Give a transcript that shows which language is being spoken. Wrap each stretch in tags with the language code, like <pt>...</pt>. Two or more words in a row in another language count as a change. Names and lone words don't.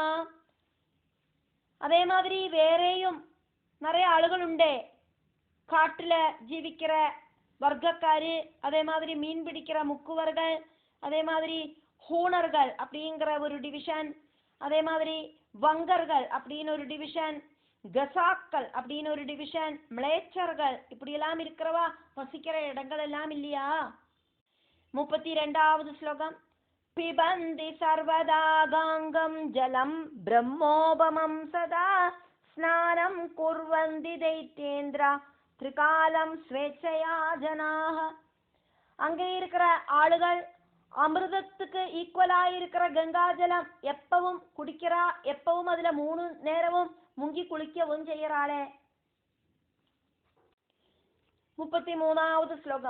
<ta>அதே மாதிரி வேறேயும் நிறைய ஆளுகள் உண்டே, காட்டுல ஜீவிக்கிற வர்க்கக்காரு, அதே மாதிரி மீன் பிடிக்கிற முக்குவர்கள், அதே மாதிரி ஹூணர்கள் அப்படிங்கிற ஒரு டிவிஷன், அதே மாதிரி வங்கர்கள் அப்படின்னு ஒரு டிவிஷன், கசாக்கள் அப்படின்னு ஒரு டிவிஷன், மிளேச்சர்கள் இப்படி எல்லாம் இருக்கிறவா வசிக்கிற இடங்கள் எல்லாம் இல்லையா. 32வது ஸ்லோகம்.</ta> <sa>पिबन्ति सर्वदा गाङ्गं जलं ब्रह्मोपमं सदा स्नानं कुर्वन्ति दैत्येन्द्र त्रिकालं स्वेच्छया जनाः.</sa> <ta>அங்கே இருக்கிற ஆளுகள் அமிர்தத்துக்கு ஈக்குவலாக இருக்கிற கங்காஜலம் எப்பவும் குடிக்கிறா, எப்பவும் அதுல 3 நேரமும் முங்கி குளிக்கவும் செய்யறாளே. 33வது ஸ்லோகம்.</ta>